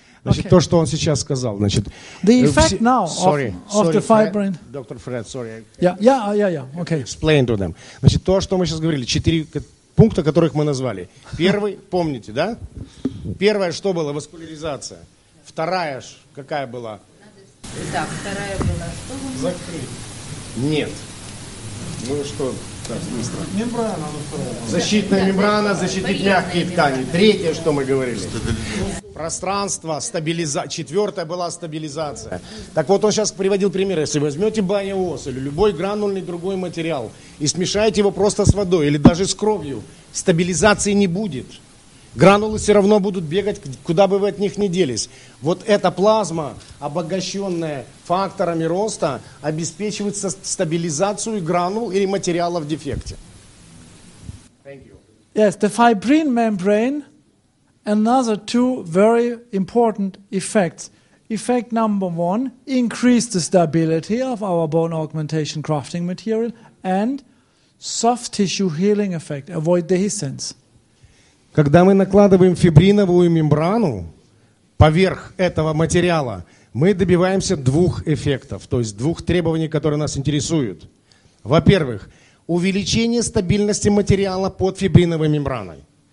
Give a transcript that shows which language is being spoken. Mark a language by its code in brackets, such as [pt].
[ru] Значит, то, что он сейчас сказал, значит. [en] The effect now of the fibrin. [ru] Доктор Фред, [en] sorry. Yeah. Okay. Explain to them. [ru] Значит, то, что мы сейчас говорили, 4 пункта, которых мы назвали. Первый, помните, да? Первое, что было? Васкуляризация. Вторая, какая была? Так, вторая была что? Закрыть. Нет. Ну что, так, быстро. Мембрана. Защитная мембрана, защитить мягкие ткани. Третье, что мы говорили. Пространство, стабилизация. Четвертая была стабилизация. Так вот, он сейчас приводил пример. Если возьмете BioOS или любой гранулный другой материал и смешаете его просто с водой или даже с кровью, стабилизации не будет. Гранулы все равно будут бегать, куда бы вы от них ни делись. Вот эта плазма, обогащенная факторами роста, обеспечивает стабилизацию гранул или материала в дефекте. [en] Thank you. Yes, the fibrin membrane, another 2 very important effects. Effect number 1, increase the stability of our bone augmentation crafting material and soft tissue healing effect, avoid dehiscence. [ru] Когда мы накладываем фибриновую мембрану поверх этого материала, мы добиваемся двух эффектов, то есть двух требований, которые нас интересуют. Во-первых, увеличение стабильности материала под фибриновой мембраной.